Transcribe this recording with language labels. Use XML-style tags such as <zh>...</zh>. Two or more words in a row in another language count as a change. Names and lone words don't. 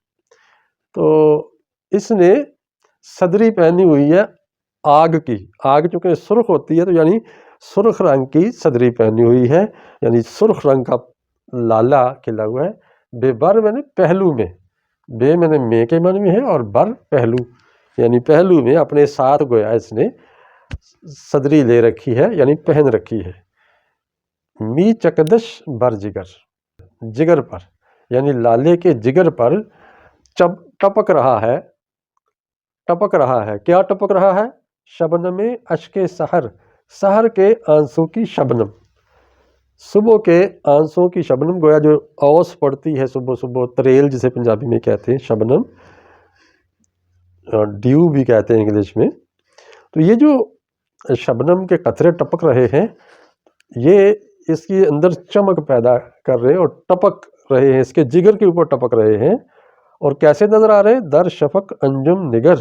<ur>تو اس نے صدری پہنی ہوئی ہے آگ کی، آگ چونکہ سرخ ہوتی ہے، تو یعنی سرخ رنگ کی صدری پہنی ہوئی ہے، یعنی سرخ رنگ کا لالا کھلا ہوا ہے۔ بے بر میں نے پہلو میں، بے میں نے مے کے معنی میں ہے، اور بر پہلو، یعنی پہلو میں اپنے ساتھ گویا اس نے صدری لے رکھی ہے، یعنی پہن رکھی ہے۔</ur> <fa>می چکدش بر جگر،</fa> <ur>جگر پر، یعنی لالے کے جگر پر ٹپک رہا ہے، ٹپک رہا ہے۔ کیا ٹپک رہا ہے؟</ur> <fa>شبنم اشک سحر،</fa> <ur>سحر کے آنسوں کی شبنم، صبح کے آنسوں کی شبنم، گویا جو اوس پڑتی ہے صبح صبح، تریل جسے پنجابی میں کہتے ہیں، شبنم، ڈیو بھی کہتے ہیں انگلش میں. تو یہ جو شبنم کے قطرے ٹپک رہے ہیں، یہ اس کے اندر چمک پیدا کر رہے ہیں اور ٹپک رہے ہیں، اس کے جگر کے اوپر ٹپک رہے ہیں. اور کیسے نظر آ رہے ہیں?</ur> <fa>در شفق انجم نگر.</fa>